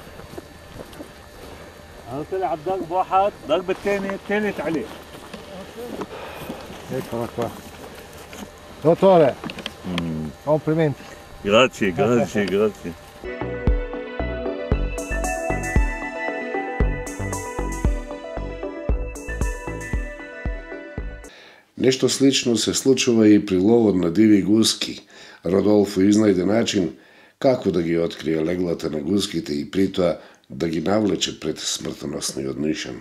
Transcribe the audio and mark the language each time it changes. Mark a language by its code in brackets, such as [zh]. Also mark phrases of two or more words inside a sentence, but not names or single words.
[ar] انا طلع الضرب واحد، ضرب الثاني، الثالث عليه. [it] هيك qua. Dottore, complimenti. Grazie, grazie, grazie. [mk] Нешто слично се случува и при ловот на диви гуски. Родолфо изнајде начин како да ги открие леглата на гуските и притоа да ги навлече пред смртоносниот нишан.